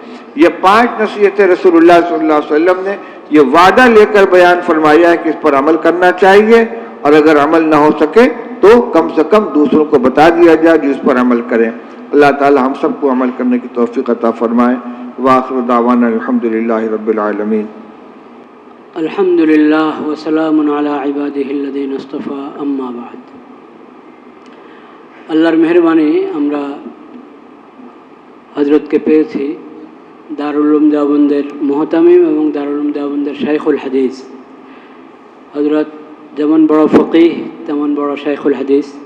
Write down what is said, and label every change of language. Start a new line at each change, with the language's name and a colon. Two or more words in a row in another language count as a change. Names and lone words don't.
Urdu: یہ 5 نصیحتیں رسول اللہ
Arabic: صلی اللہ علیہ وسلم
Urdu: نے یہ وعدہ لے کر بیان فرمایا ہے کہ اس پر عمل کرنا چاہیے، اور اگر عمل نہ ہو سکے تو کم سے کم دوسروں کو بتا دیا جائے جو اس پر عمل کریں۔ اللہ تعالی ہم سب کو عمل کرنے کی توفیق عطا فرمائے۔
Arabic: وآخر دعوانا الحمدللہ رب العالمین۔ الحمدللہ وسلام علی عبادہ الذین اصطفى اما بعد।
Bangla: আল্লাহর মেহেরবানি আমরা হযরতকে পেয়েছি, দারুল উলুম দেওবন্দের মুহতামিম এবং দারুল উলুম দেওবন্দের শাইখুল হাদিস। হযরত যেমন বড় ফকিহ তেমন বড় শাইখুল হাদিস।